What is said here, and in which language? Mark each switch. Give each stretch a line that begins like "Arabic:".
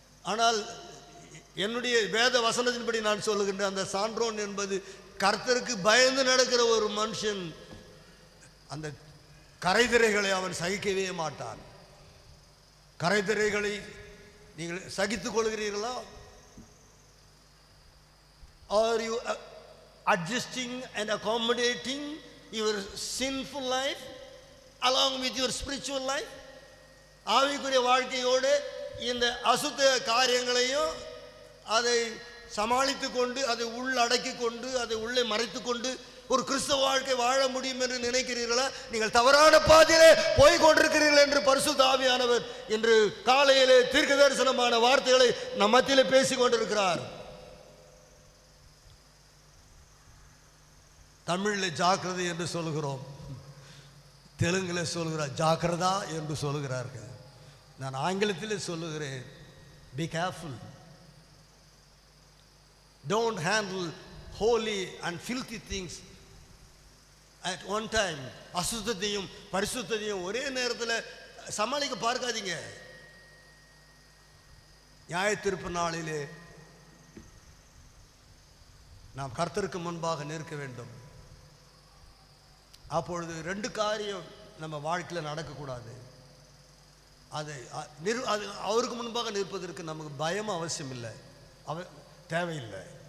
Tamil: ஆனால் என்னுடைய வேத வசனத்தின்படி நான் சொல்லுகின்ற அந்த சான்றோன் என்பது கர்த்தருக்கு பயந்து நடக்கிற ஒரு மனுஷன். அந்த கரைதிரைகளை அவன் சகிக்கவே மாட்டான். கரைதிரைகளை நீங்கள் சகித்துக் கொள்கிறீர்களா?
English: Are you adjusting and accommodating your sinful life along with your spiritual life?
Tamil: ஆவிக்குரிய வாழ்க்கையோடு இந்த அசுத்த காரியங்களையும் அதை சமாளித்து கொண்டு, அதை உள்ளடக்கி கொண்டு, அதை உள்ளே மறைத்து கொண்டு ஒரு கிறிஸ்தவ வாழ்க்கை வாழ முடியும் என்று நினைக்கிறீர்களா? நீங்கள் தவறான பாதையிலே போய் கொண்டிருக்கிறீர்கள் என்று பரிசுத்த ஆவியானவர் இன்று காலையிலே தீர்க்க தரிசனமான வார்த்தைகளை நம் மத்தியிலே பேசிக் கொண்டிருக்கிறார். தமிழில் ஜாக்கிரதை என்று சொல்கிறோம், தெலுங்கில் சொல்கிறார் ஜாக்கிரதா என்று சொல்கிறார்கள். நான் ஆங்கிலத்தில் சொல்லுகிறேன்,
English: Be careful. Don't handle holy and filthy things at one time.
Tamil: அசுத்தத்தையும் பரிசுத்தத்தையும் ஒரே நேரத்தில் சமாளிக்க பார்க்காதீங்க. நியாயத்தீர்ப்பு நாளிலே நாம் கர்த்தருக்கு முன்பாக நிற்க வேண்டும். அப்பொழுது ரெண்டு காரியம் நம்ம வாழ்க்கையில் நடக்கக்கூடாது. அது அவருக்கு முன்பாக நிற்பதற்கு நமக்கு பயம் அவசியம் இல்லை, தேவையில்லை.